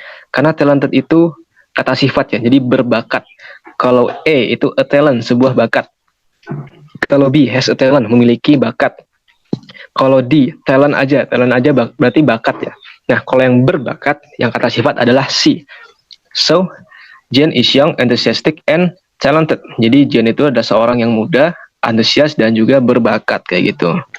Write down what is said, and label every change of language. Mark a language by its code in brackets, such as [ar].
[id] Karena talented itu kata sifat ya, jadi berbakat. Kalau E itu a talent, sebuah bakat. Kalau B has a talent, memiliki bakat. Kalau D talent aja berarti bakat ya. Nah, kalau yang berbakat, yang kata sifat adalah C. [en] So, Jane is young, enthusiastic, and talented. [id] Jadi Jane itu adalah seorang yang muda, antusias, dan juga berbakat kayak gitu.